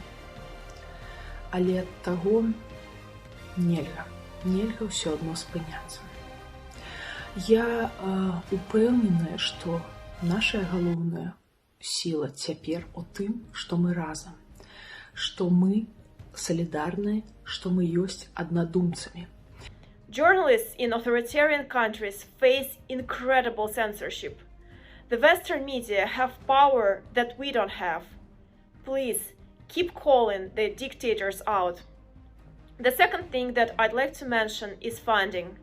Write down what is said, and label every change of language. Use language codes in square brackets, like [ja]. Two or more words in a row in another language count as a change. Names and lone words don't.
[be] Але ад таго нельга ўсё адно спыняцца. Я упэўненая, што наша галоўная сіла цяпер у тым, што мы разам, што мы солидарны, што мы ёсць аднадумцамі. [en] Journalists in authoritarian countries face incredible censorship. The Western media have power that we don't have. Please, keep calling the dictators out. The second thing that I'd like to mention is funding.